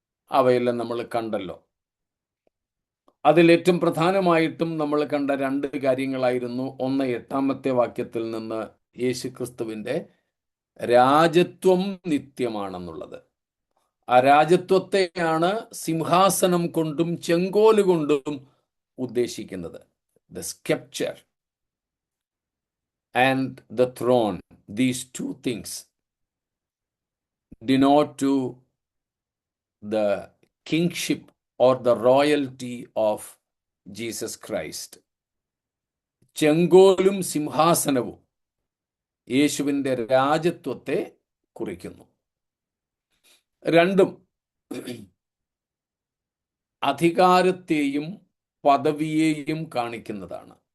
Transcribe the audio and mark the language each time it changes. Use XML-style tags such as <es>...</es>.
<ml>അവയെല്ലാം നമ്മൾ കണ്ടല്ലോ. അതിലേറ്റവും പ്രധാനമായിട്ടും നമ്മൾ കണ്ട 2 കാര്യങ്ങളായിരുന്നു. ഒന്ന്, 8-ാമത്തെ വാക്യത്തിൽ നിന്ന് യേശുക്രിസ്തുവിൻ്റെ രാജത്വം നിത്യമാണെന്നുള്ളത്. ആ രാജത്വത്തെയാണ് സിംഹാസനം കൊണ്ടും ചെങ്കോല് കൊണ്ടും ഉദ്ദേശിക്കുന്നത്.</ml> <en>The sceptre and the throne, these 2 things denote to the kingship or the royalty of Jesus Christ.</en> <ml>ചെങ്കോലും സിംഹാസനവും യേശുവിൻ്റെ രാജത്വത്തെ കുറിക്കുന്നു. രണ്ടും അധികാരത്തെയും പദവിയെയും കാണിക്കുന്നതാണ്.</ml>